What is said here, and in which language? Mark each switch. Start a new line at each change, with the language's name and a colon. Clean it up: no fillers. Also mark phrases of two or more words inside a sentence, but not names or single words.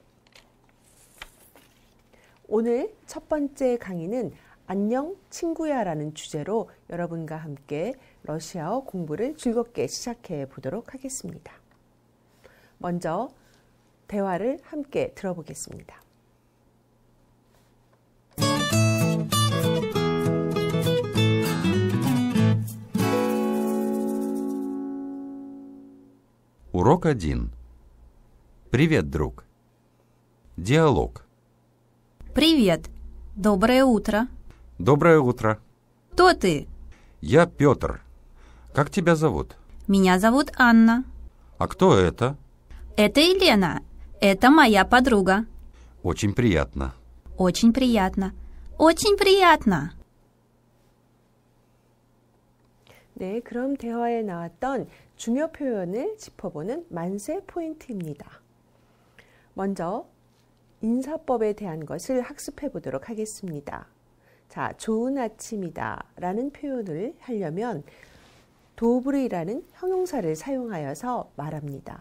Korean: 오늘 첫 번째 강의는 안녕 친구야 라는 주제로 여러분과 함께 러시아어 공부를 즐겁게 시작해 보도록 하겠습니다. 먼저 대화를 함께 들어보겠습니다.
Russian: Урок 1. Привет, друг. Диалог. Привет. Доброе утро. Доброе утро. Кто ты? Я Петр. Как тебя зовут? Меня зовут Анна. А кто это? Это Елена. Это моя подруга. Очень приятно. Очень приятно. Очень приятно.
Korean: 네, 그럼 대화에 나왔던 중요 표현을 짚어보는 만세 포인트입니다. 먼저 인사법에 대한 것을 학습해 보도록 하겠습니다. 자, 좋은 아침이다 라는 표현을 하려면 도브리라는 형용사를 사용하여서 말합니다.